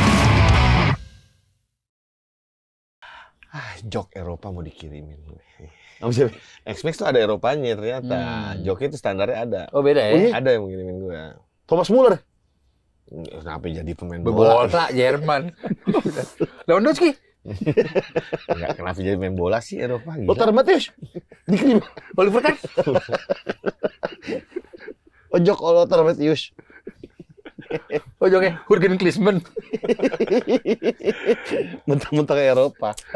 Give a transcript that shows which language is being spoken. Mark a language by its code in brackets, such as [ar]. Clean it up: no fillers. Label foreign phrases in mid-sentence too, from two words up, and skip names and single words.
[id] Jok Eropa mau dikirimin. X-Max tuh ada Eropanya ternyata. Joki itu standarnya ada. Oh beda ya? Ada yang ngirimin gua. Thomas Muller. Kenapa jadi pemain Bola bola? Jerman. Lewandowski. Enggak, kenapa jadi main bola sih Eropa? Gila. Lothar Matthäus. Dikirim. Oliver Kahn. Ojok Lothar Matthäus. Ojoknya Jurgen Klinsmann. Mentang-mentang Eropa.